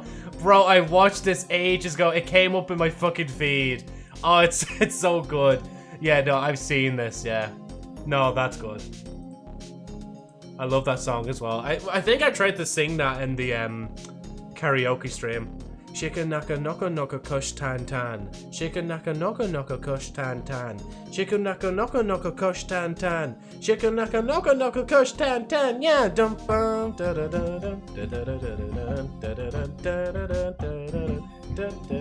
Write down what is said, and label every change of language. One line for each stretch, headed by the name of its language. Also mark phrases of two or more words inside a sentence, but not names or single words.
English: Bro, I watched this ages ago. It came up in my fucking feed. Oh, it's so good. Yeah, no, I've seen this, yeah. No, that's good. I love that song as well. I think I tried to sing that in the karaoke stream. Shika naka noko noko kush tan tan. Shika naka noko noko kush tan tan. Shika naka noko noko kush tan tan. Shika naka noko noko kush tan tan. Yeah, dum bum da da da da da da da da da da da.